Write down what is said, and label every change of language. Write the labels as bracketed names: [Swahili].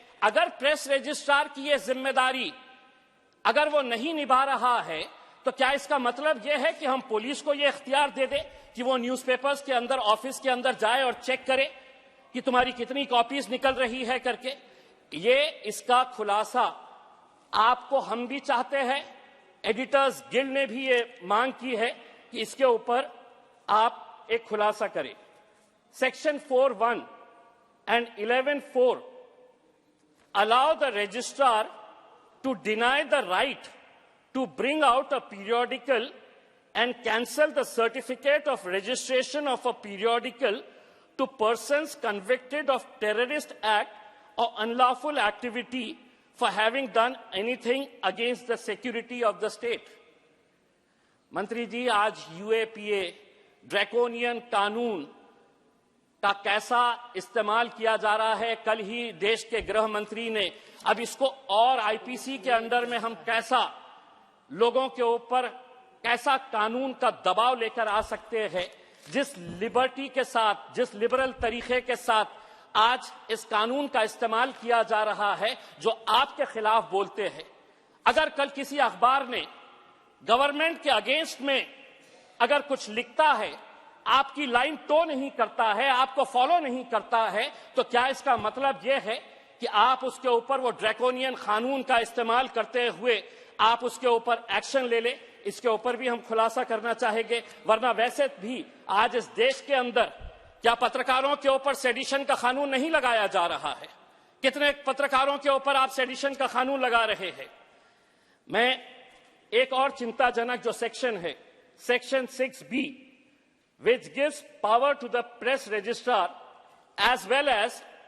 [Hindi] अगर press registrar की ये जिम्मेदारी अगर वो नहीं निभा रहा है, तो क्या इसका मतलब यह है कि हम पुलिस को यह इख्तियार दे दें कि वो न्यूज़पेपर्स के अंदर, ऑफिस के अंदर जाए और चेक करे कि तुम्हारी कितनी कॉपीज निकल रही है करके? ये इसका खुलासा आपको हम भी चाहते हैं, एडिटर्स गिल्ड ने भी ये मांग की है कि इसके ऊपर आप एक खुलासा करें। [English] Section 4(1) and 11(4) allow the registrar to deny the right to bring out a periodical and cancel the certificate of registration of a periodical to persons convicted of terrorist act or unlawful activity for having done anything against the security of the state. [Hindi] मंत्री जी, आज UAPA draconian कानून का कैसा इस्तेमाल किया जा रहा है, कल ही देश के गृह मंत्री ने, अब इसको और आईपीसी के अंडर में हम कैसा लोगों के ऊपर कैसा कानून का दबाव लेकर आ सकते हैं, जिस लिबर्टी के साथ, जिस लिबरल तरीके के साथ आज इस कानून का इस्तेमाल किया जा रहा है, जो आपके खिलाफ बोलते हैं। अगर कल किसी अखबार ने गवर्नमेंट के अगेंस्ट में अगर कुछ लिखता है, आपकी लाइन टो नहीं करता है, आपको फॉलो नहीं करता है, तो क्या इसका मतलब यह है कि आप उसके ऊपर वो ड्रैकोनियन कानून का इस्तेमाल करते हुए आप उसके ऊपर एक्शन ले ले? इसके ऊपर भी हम खुलासा करना चाहेंगे। वरना वैसे भी आज इस देश के अंदर क्या पत्रकारों के ऊपर सेडिशन का कानून नहीं लगाया जा रहा है? कितने पत्रकारों के ऊपर आप सेडिशन का कानून लगा रहे हैं? मैं एक और चिंताजनक जो सेक्शन है, [English] section 6(b), which gives power to the press registrar as well as